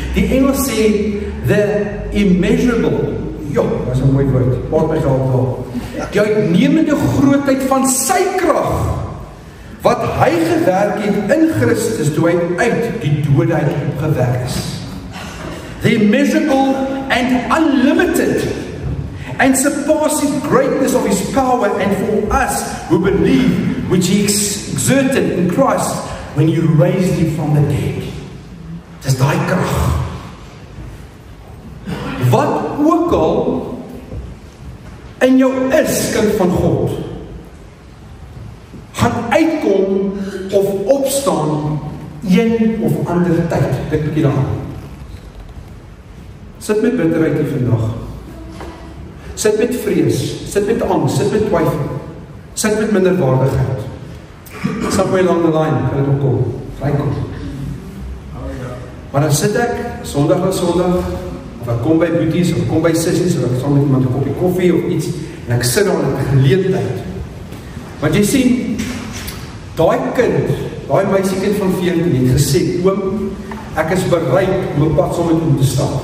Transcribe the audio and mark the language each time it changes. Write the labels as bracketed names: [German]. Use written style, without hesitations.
[Afrikaans] Die Engels sê, [English] the immeasurable, [Afrikaans] dat is 'n mooi woord, maak my gehaal daar, die uitnemende grootheid van sy krag, wat hy gewerk het in Christus, toe hy uit die doodheid opgewek is. [English] The immeasurable and unlimited and surpassing greatness of his power, and for us who believe, which he exerted in Christ when you raised him from the dead. [Afrikaans] Dis daai krag. Wat ook al in jou is, kind van God, gaan uitkom of opstaan een of ander tyd. Dink 'n bietjie daaraan. Sit met bitterheid hier vandag. Sit met vrees, sit met angs, sit met twyfel, sit met minderwaardigheid. [English] Somewhere along the line [Afrikaans] kan dit opkom, vrykom. Maar dan sit ek Sondag na Sondag, of ek kom by boeties, of ek kom by sissies, of ek saam met iemand 'n koppie koffie of iets, en ek sit daar in 'n geleentheid. Want jy sien, daai kind, daai meisiekind van 14 het gesê, oom, ek is bereid om 'n pad saam met hom te stap.